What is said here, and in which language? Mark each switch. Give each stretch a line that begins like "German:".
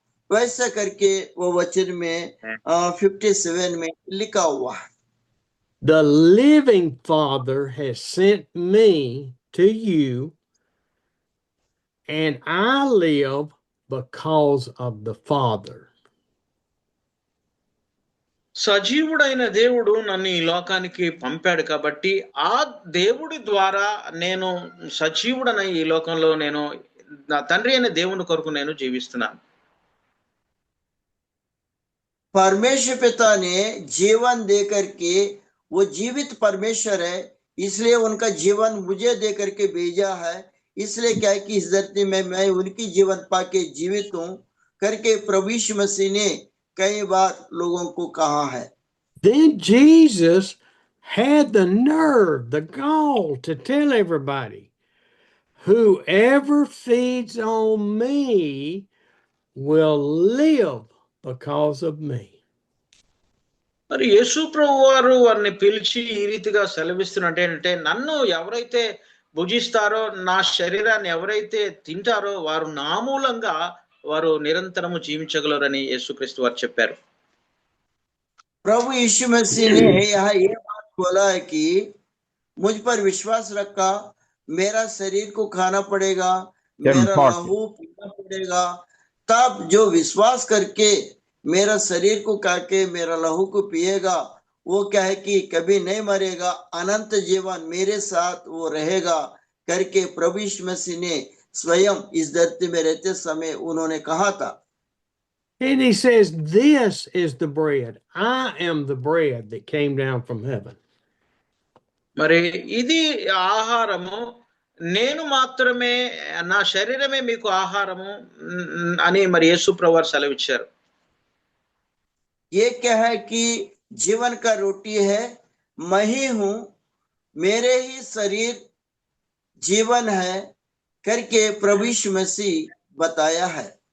Hindi: वैसा करके वो वचन में 57 में लिखा हुआ है.
English: The living Father has sent me to you, and I live because of the Father.
Telugu: సజీవుడైన దేవుడు నన్ను ఈ లోకానికి పంపాడు కాబట్టి ఆ దేవుడి ద్వారా నేను సజీవుడనై ఈ లోకంలో నేను నా తండ్రి అయిన దేవుని కొరకు నేను జీవిస్తున్నాను.
Hindi: परमेश्वर पिता ने जीवन दे करके, वो जीवित परमेश्वर है, इसलिए उनका जीवन मुझे दे करके भेजा है. इसलिए क्या है कि इस धरती में मैं उनकी जीवन पाके जीवित हूं करके प्रभु यीशु मसीह ने कई बार लोगों को कहा है.
English: Then Jesus had the nerve, the gall to tell everybody, whoever feeds on me will live because of me.
Telugu: మరి యేసు ప్రభు వారు వారిని పిలిచి ఈ రీతిగా సెలవిస్తున్నట్టు ఏంటంటే, నన్ను ఎవరైతే భుజిస్తారో, నా శరీరాన్ని ఎవరైతే తింటారో వారు నా మూలంగా వారు నిరంతరము జీవించగలరని యేసుక్రీస్తు వారు చెప్పారు.
Hindi: प्रभु यीशु मसीह ने यहाँ ये बात बोला है कि मुझ पर विश्वास रखा, मेरा शरीर को खाना पड़ेगा, मेरा लहू पीना पड़ेगा, तब जो विश्वास करके मेरा शरीर को खा के मेरा लहू को पिएगा, वो क्या है कि कभी नहीं मरेगा, अनंत जीवन मेरे साथ वो रहेगा करके प्रभु यीशु मसीह ने स्वयं इस धरती में रहते समय उन्होंने कहा था.
English: And he says, this is the bread. I am the bread that came down from heaven.
Telugu: మరి ఇది ఆహారము, నేను మాత్రమే, నా శరీరమే మీకు ఆహారము అని మరి యేసు ప్రభు వారు సెలవిచ్చారు.
Hindi: ये क्या है कि जीवन का रोटी है, मैं ही हूं, मेरे ही शरीर जीवन है करके प्रभु यीशु मसीह बताया है.